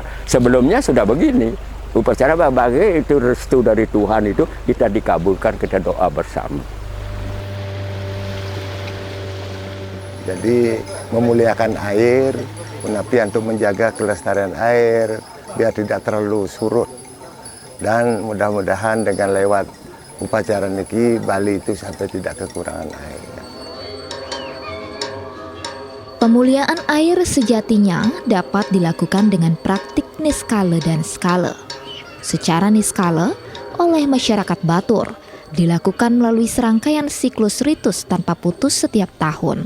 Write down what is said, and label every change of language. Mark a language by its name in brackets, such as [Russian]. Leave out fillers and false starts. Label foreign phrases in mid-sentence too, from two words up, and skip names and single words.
[Indonesian] Sebelumnya sudah begini. Upacara berbagai itu restu dari Tuhan itu kita dikabulkan, kita doa bersama. Jadi memuliakan air, penapian untuk menjaga kelestarian air biar tidak terlalu surut. Dan mudah-mudahan dengan lewat upacara niki Bali itu sampai tidak kekurangan air. Pemuliaan air sejatinya dapat dilakukan dengan praktik niskala dan skala. Secara niskala, oleh masyarakat Batur, dilakukan melalui serangkaian siklus ritus tanpa putus setiap tahun.